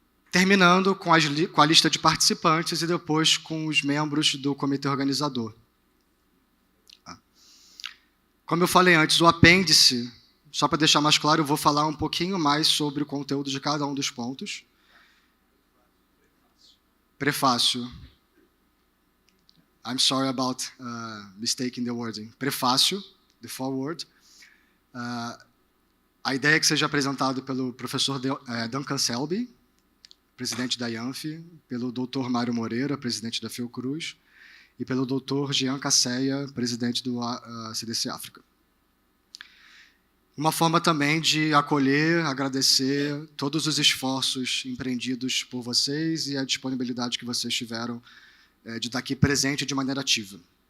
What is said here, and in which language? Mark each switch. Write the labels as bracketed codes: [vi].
[pt] Terminando com a lista de participantes e depois com os membros do comitê organizador. Como eu falei antes, o apêndice, só para deixar mais claro, eu vou falar um pouquinho mais sobre o conteúdo de cada um dos pontos. Prefácio. [en] I'm sorry about mistaking the wording. Prefácio, the foreword. [pt] A ideia é que seja apresentado pelo professor Duncan Selby, presidente da IANF, pelo Dr. Mário Moreira, presidente da Fiocruz, e pelo Dr. Jean Casseia, presidente do CDC África. Uma forma também de acolher, agradecer todos os esforços empreendidos por vocês e a disponibilidade que vocês tiveram de estar aqui presente de maneira ativa.